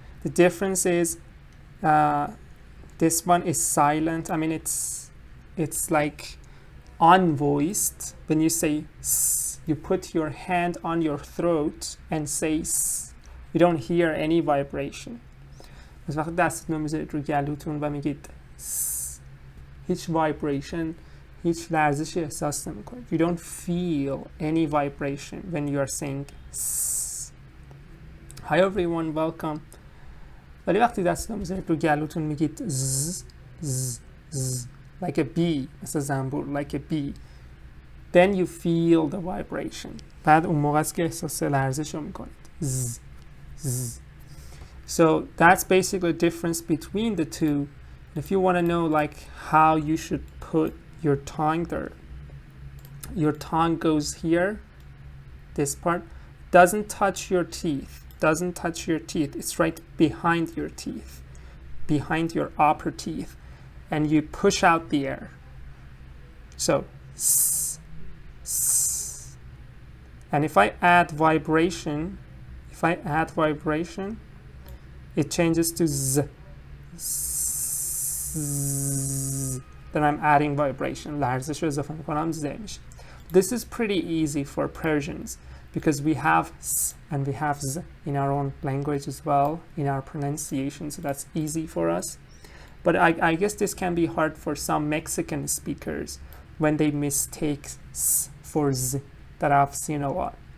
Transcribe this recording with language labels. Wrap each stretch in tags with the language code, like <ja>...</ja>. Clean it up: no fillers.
<en>The difference is this one is silent. I mean, it's like unvoiced. When you say s, you put your hand on your throat and say s. You don't hear any vibration.</en> <fa>از وقت دستتون رو میذارید رو گلوتون و میگید س، هیچ vibration، هیچ لرزشی احساس نمیکنید.</fa> <en>You don't feel any vibration when you are saying s. Hi everyone, welcome.</en> <fa>ولی وقتی دستتون رو میذارید رو گلوتون میگید ز ز ز</fa> <en>like a bee،</en> <fa>مثل زنبور، like a bee.</fa> <en>Then you feel the vibration.</en> <fa>بعد اون موقع است که احساس لرزش رو میکنید. ز ز.</fa> <en>So that's basically the difference between the two. If you want to know like how you should put your tongue there, your tongue goes here, this part doesn't touch your teeth, doesn't touch your teeth. It's right behind your teeth, behind your upper teeth, and you push out the air. So s, s. And if I add vibration, it changes to z. Z. Then I'm adding vibration.</en> <fa>لرزش رو اضافه میکنم، ز میشه.</fa> <en>This is pretty easy for Persians because we have s and we have z in our own language as well, in our pronunciation, so that's easy for us. But I guess this can be hard for some Mexican speakers when they mistake s for z, that I've seen a lot.</en>